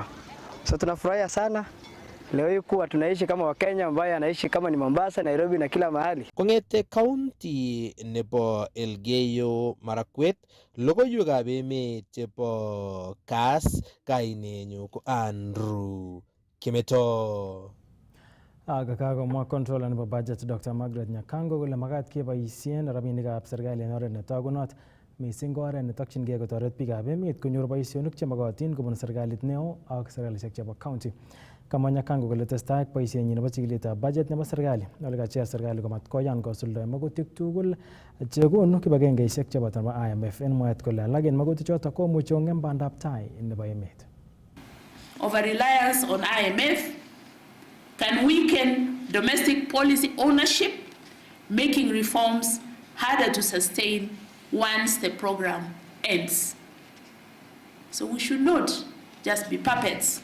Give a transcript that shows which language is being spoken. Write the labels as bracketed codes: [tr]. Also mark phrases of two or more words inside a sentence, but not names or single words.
[sw] So tunafurahia sana leo hii kuwa tunaishi kama Wakenya ambaye anaishi kama ni Mombasa, Nairobi na kila mahali. [kln] Kong'ete county nebo Elgeyo Marakwet, logoiwekab emet chebo Kass, kainenyu ko Andrew Kimeto. Kakomwa controller nebo budget Dr. Margaret Nyakango kole makat keboisien rabinikab serikali en oret netagunot, mising ko oret netokyingei kotoret biikab emet konyor boisionik chemokotin kobun serikalit neo ak serikalisiek chebo county. Kamwa Nyakango kole testai ak boisienyin nebo chikiletab budget nebo serikali, ole kacher serikali komat koyan kosuldae magutik tugul chekonu kibagengeisiek chebo IMF en mwaet kole alak en magutik choto komuchi kong'em bandab tai nebo emet. [en] Over-reliance on IMF can weaken domestic policy ownership, making reforms harder to sustain once the program ends. So we should not just be puppets.